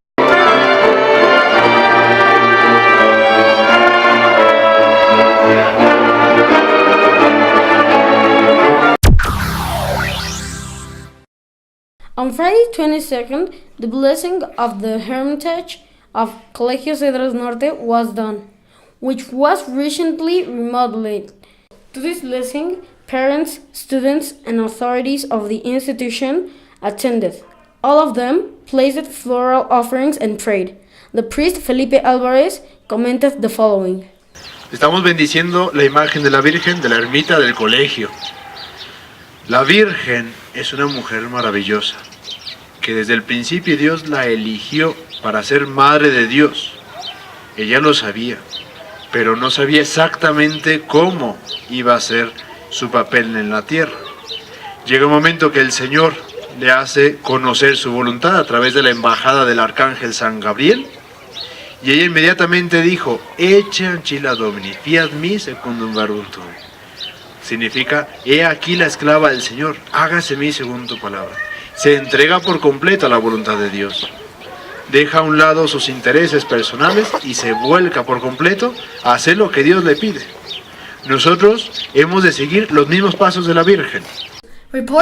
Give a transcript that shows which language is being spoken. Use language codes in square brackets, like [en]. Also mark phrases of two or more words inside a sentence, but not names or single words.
[en] On Friday 22nd, the blessing of the Hermitage of Colegio Cedros Norte was done, which was recently remodeled. To this blessing, parents, students, and authorities of the institution attended. All of them placed floral offerings and prayed. The priest Felipe Álvarez commented the following. [es] Estamos bendiciendo la imagen de la Virgen de la ermita del colegio. La Virgen es una mujer maravillosa, que desde el principio Dios la eligió para ser madre de Dios. Ella lo sabía, pero no sabía exactamente cómo iba a ser su papel en la tierra. Llega un momento que el Señor le hace conocer su voluntad a través de la embajada del arcángel San Gabriel, y ella inmediatamente dijo, [la] Ecce ancilla Domini, fiat mi secundum verbum tuum. [es] Significa, he aquí la esclava del Señor, hágase mí según tu palabra. Se entrega por completo a la voluntad de Dios. Deja a un lado sus intereses personales y se vuelca por completo a hacer lo que Dios le pide. Nosotros hemos de seguir los mismos pasos de la Virgen.